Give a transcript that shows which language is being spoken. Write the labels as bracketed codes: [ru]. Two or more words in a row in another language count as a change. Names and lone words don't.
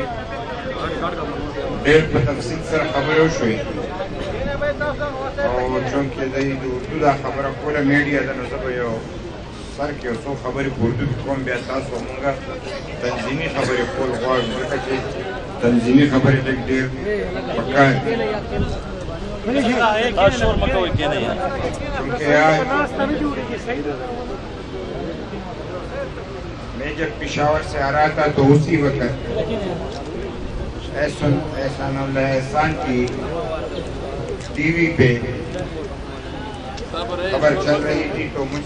[ps] ډېر په تفصیل سره خبرې وشوې او چونکې دی د اردو دا خبره کوله میډیا ده نو زه به یو سر کې یو څو خبرې په اردو کې کوم بیا تاسو مونږه تنظیمي خبرې کول غواړو ځکه چې تنظیمي خبرې لږ ډېر پکار دي کیونکہ [ur] میں جب پشاور سے آ رہا تھا تو اسی وقت احسان اللہ احسان کی ٹی وی پہ خبر چل رہی تھی تو مجھ